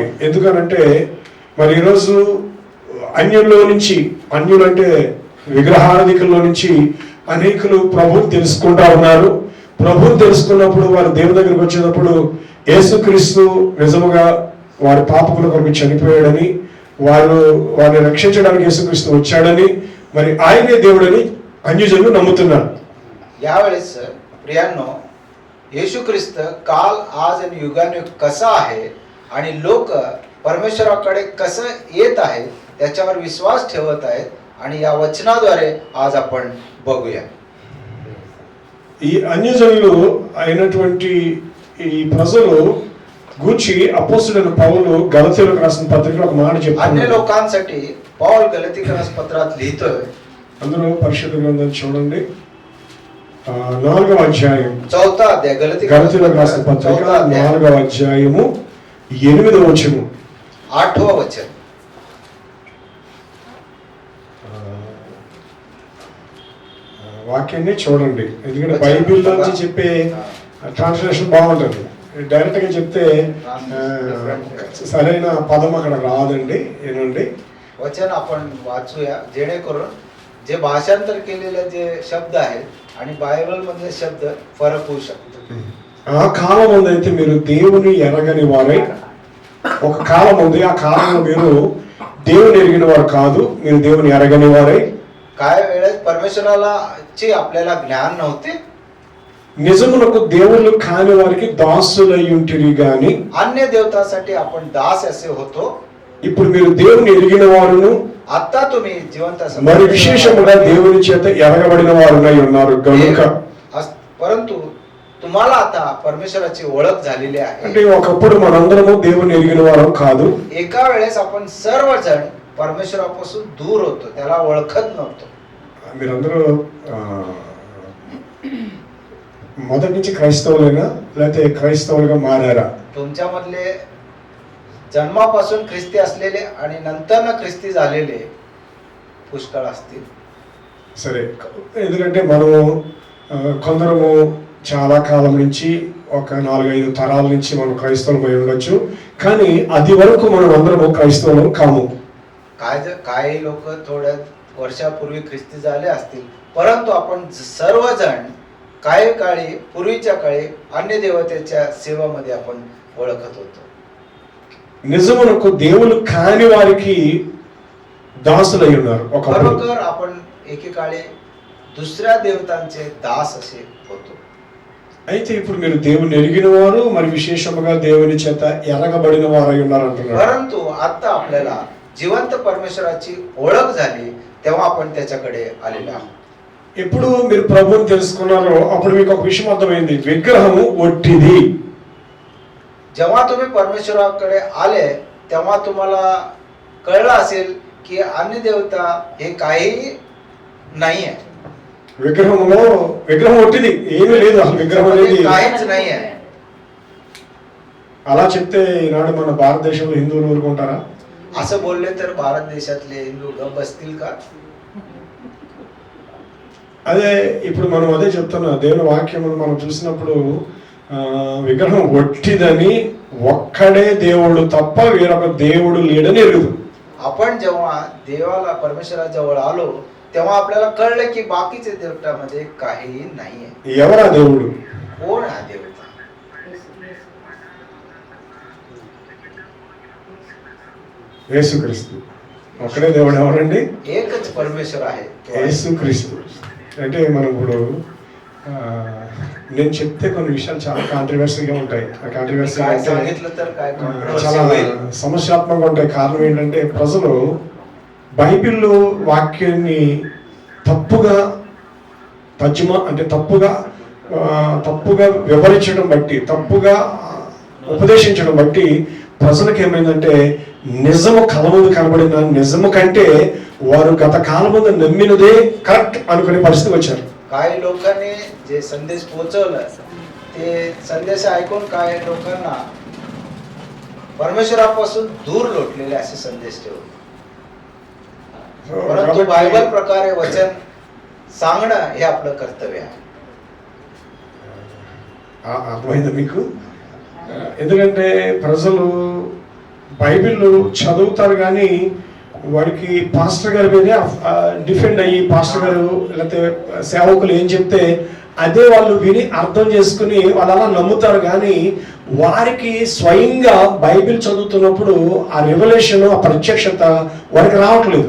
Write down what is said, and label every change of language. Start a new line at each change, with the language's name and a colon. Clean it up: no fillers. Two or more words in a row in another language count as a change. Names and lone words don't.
Telugu: ఎందుకనంటే మరి ఈరోజు అన్యుల్లో నుంచి, అన్యులంటే విగ్రహారాధికుల్లో నుంచి అనేకులు ప్రభువుని తెలుసుకుంటా ఉన్నారు. ప్రభువుని తెలుసుకున్నప్పుడు వారు దేవుని దగ్గరికి వచ్చేటప్పుడు యేసుక్రీస్తు నిజముగా వారి పాపముల కొరకు చనిపోయాడని, వారిని రక్షించడానికి యేసుక్రీస్తు వచ్చాడని, మరి ఆయనే దేవుడని అన్యజనులు నమ్ముతున్నారు.
Marathi: यावेळेस प्रियांनो, येशू ख्रिस्त काल आज आणि युगानुयुग कसा आहे आणि लोक परमेश्वराकडे कसं येत आहेत त्याच्यावर विश्वास ठेवत आहेत आणि या वचनाद्वारे आज आपण बघूया.
Telugu: ఈ అన్యజనులు అయినటువంటి ఈ ప్రజలు గూర్చి అపోస్తలుడైన పౌలు గలతీయులకు రాసిన పత్రికలో ఒక మాట
Marathi: अन्य
Telugu: చెప్తున్నాడు.
Marathi: लोकांसाठी पौल गलातीकरास पत्रात लिहितोय.
Telugu: అందులో పరిశుద్ధ గ్రంథం చూడండి, 4వ అధ్యాయం,
Marathi: 4वा अध्याय,
Telugu: గలతీయులకు రాసిన పత్రిక 4వ అధ్యాయము 8వ వచనం.
Marathi: 8वा वचन.
Telugu: వాక్యాన్ని చూడండి, ఎందుకంటే బైబిల్ నుంచి చెప్పే ట్రాన్స్లేషన్ బాగుంటుంది. డైరెక్ట్ గా చెప్తే సరైన పదం అక్కడ రాదండి. ఏనండి
Marathi: वचन आपण वाचूया, जेणेकरून जे भाषांतर केलेले जे शब्द आहेत आणि बायबल मधले शब्द फरक होऊ शकतो.
Telugu: ఆ కాలం అయితే మీరు దేవుని ఎరగని వారై, ఒక కాలం ఉంది, ఆ కాలంలో మీరు దేవుని ఎరిగిన వారు కాదు, మీరు దేవుని ఎరగని వారై,
Marathi: काय वेळेस परमेश्वराला ची आपल्याला ज्ञान नव्हते,
Telugu: నిజమునకు దేవుళ్ళు కాని వారికి దాసులై ఉంటిరి గాని,
Marathi: अन्य देवतासाठी आपण दास असे होतो,
Telugu: ఇప్పుడు మీరు దేవుని ఎరిగిన వారును
Marathi: आता तुम्ही जिवंत असा
Telugu: మరి విశేషముగా దేవుని చేత ఎరగబడిన వారునై ఉన్నారు కనుక.
Marathi: परंतु तुम्हाला आता परमेश्वराची ओळख झालेली आहे.
Telugu: అంటే ఒకప్పుడు మనందరము దేవుని ఎరిగిన వారం కాదు.
Marathi: एका वेळेस आपण सर्वजण परमेश्वरापासून दूर होतो, त्याला ओळखत नव्हतो.
Telugu: మీరందరూ మొదటి నుంచి క్రైస్తవులైనా లేకపోతే క్రైస్తవులుగా మారారా?
Marathi: तुमच्यामधले जन्मापासून ख्रिस्ती असलेले आणि नंतर ख्रिस्ती झालेले पुष्कळ असतील.
Telugu: సరే, ఎందుకంటే మనము కొందరము చాలా కాలం నుంచి ఒక 4-5 తరాల నుంచి మనం క్రైస్తవులమై ఉండొచ్చు, కానీ అది వరకు మనం అందరము క్రైస్తవులం కాము.
Marathi: काही लोक थोड्या वर्षापूर्वी ख्रिस्ती झाले असतील, परंतु आपण सर्वजण काही काळी पूर्वीच्या काळी अन्य देवतेच्या सेवामध्ये आपण ओळखत होतो.
Telugu: నిజమునకు దేవులు కాని వారికి దాసులై ఉన్నారు ఒకప్పుడు.
Marathi: खरोखर आपण एकेकाळी दुसऱ्या देवतांचे दास असे होतो.
Telugu: అయితే ఇప్పుడు మీరు దేవుని ఎరిగిన వారు మరి విశేషముగా దేవుని చేత ఎరగబడిన వారై ఉన్నారు అంటున్నారు.
Marathi: परंतु आता आपल्याला जिवंत परमेश्वराची ओळख झाली, तेव्हा आपण त्याच्याकडे आलेलो आहोत.
Telugu: ఎప్పుడు మీరు ప్రభువుని తెలుసుకున్నారో అప్పుడు మీకు ఒక విషయం అర్థమైంది, విగ్రహము ఒట్టిది.
Marathi: जेव्हा तुम्ही परमेश्वराकडे आले तेव्हा तुम्हाला कळलं असेल की अन्य देवता हे काही नाही आहे.
Telugu: విగ్రహం ఒట్టిది, ఏమీ లేదు అసలు విగ్రహం అనేది.
Marathi: काहीच नाही आहे.
Telugu: అలా చెప్తే ఈనాడు మన భారతదేశంలో హిందువులు ఊరుకుంటారా?
Marathi: असं बोलले तर भारत देशातले हिंदू गप्प बसतील का?
Telugu: అదే ఇప్పుడు మనం అదే చెప్తున్నా, దేవుని వాక్యమును మనం చూసినప్పుడు విగ్రహం ఒట్టిదని, ఒక్కడే దేవుడు తప్ప వేరొక దేవుడు లేడని ఎరుగుదు.
Marathi: आपण जेव्हा देवाला परमेश्वराजवळ आलो तेव्हा आपल्याला कळलं की बाकीच्या देवतामध्ये काही नाहीये.
Telugu: ఎవరా దేవుడు?
Marathi: कोण हा देवता?
Telugu: యేసుక్రీస్తు. ఒక్కడే దేవుడు. ఎవరండి?
Marathi: एकच परमेश्वर आहे, तो आहे.
Telugu: యేసుక్రీస్తు. అంటే మనం ఇప్పుడు నేను చెప్తే కొన్ని విషయాలు చాలా కాంట్రవర్సీగా ఉంటాయి. ఆ కాంట్రవర్సీ
Marathi: काय
Telugu: అంటే
Marathi: सांगितलं तर काय controversy
Telugu: చాలా
Marathi: होईल.
Telugu: సమస్యాత్మకంగా ఉంటాయి. కారణం ఏంటంటే ప్రజలు బైబిల్లో వాక్యాన్ని తప్పుగా తర్జుమా అంటే తప్పుగా వివరించడం బట్టి, తప్పుగా ఉపదేశించడం బట్టి ప్రజలకు ఏమైందంటే నిజము కలముందు కనబడిన నిజము కంటే వారు గత కాలముందు నమ్మినదే కరెక్ట్ అనుకునే పరిస్థితి వచ్చారు.
Marathi: काही लोकांनी जे संदेश पोहोचवलं ते संदेश ऐकून काही लोकांना परमेश्वरापासून दूर लोटलेले असे संदेश ठेवले. परंतु बायबल प्रकारे वचन सांगणं हे आपलं कर्तव्य आहे.
Telugu: అర్థమైందా మీకు? ఎందుకంటే ప్రజలు బైబిల్ చదువుతారు కానీ వాడికి పాస్టర్ గారి మీదే డిఫెండ్ అయ్యి, పాస్టర్ గారు లేకపోతే సేవకులు ఏం చెప్తే అదే వాళ్ళు విని అర్థం చేసుకుని వాళ్ళు అలా నమ్ముతారు, కానీ వారికి స్వయంగా బైబిల్ చదువుతున్నప్పుడు ఆ రెవల్యూషన్, ఆ ప్రత్యక్షత వారికి రావట్లేదు.